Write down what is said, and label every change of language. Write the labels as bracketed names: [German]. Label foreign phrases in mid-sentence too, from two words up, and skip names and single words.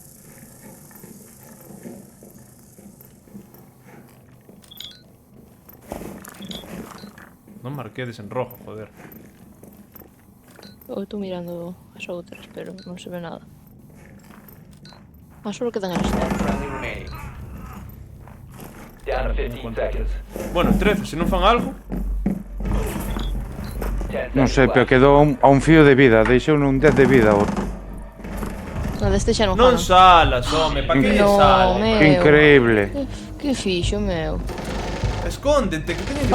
[Galician] Non marquedes en rojo, joder. Eu estou mirando as outras, pero non se ve nada. Ah, solo quedan as tres. [English] Friendly remaining. Down to 15 seconds. [Galician] Bueno, 13, se non fan algo. 10 Non [English] seconds [Galician] sei, pero [English] left. [Galician] quedou a un fío de vida. Deixou un 10 de vida. No, deste xa non Non falan. salas, home, pa que No, sale? meu. Que increíble. Que fixo, meu. Escóndete, que teñen que